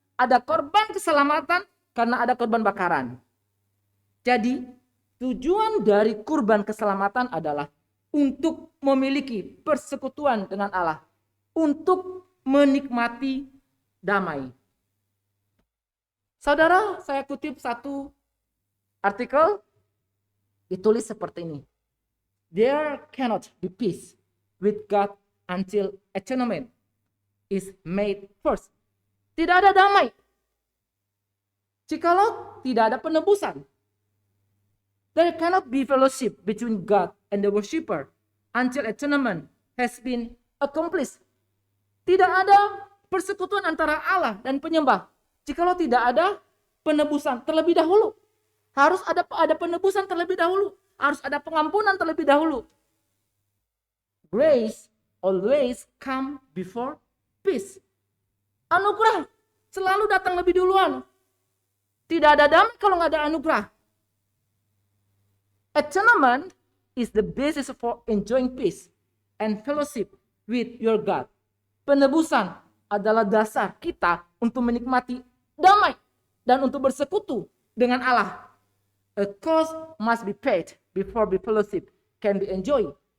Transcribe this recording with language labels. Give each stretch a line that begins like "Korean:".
Indonesian: Ada korban keselamatan karena ada korban bakaran. Jadi, tujuan dari kurban keselamatan adalah untuk memiliki persekutuan dengan Allah. Untuk menikmati damai. Saudara, saya kutip satu artikel, ditulis seperti ini.
English: There cannot be peace with God until atonement is made first.
Indonesian: Tidak ada damai jikalau tidak ada penebusan.
English: There cannot be fellowship between God and the worshipper until atonement has been accomplished.
Indonesian: Tidak ada persekutuan antara Allah dan penyembah jikalau tidak ada penebusan terlebih dahulu. Harus ada penebusan terlebih dahulu. Harus ada pengampunan terlebih dahulu.
English: Grace always come before peace.
Indonesian: Anugerah selalu datang lebih duluan. Tidak ada damai kalau nggak ada anugerah.
English: Atonement is the basis for enjoying peace and fellowship with your God.
Indonesian: Penebusan adalah dasar kita untuk menikmati damai dan untuk bersekutu dengan Allah.
English: A cost must be paid before the fellowship can be enjoyed.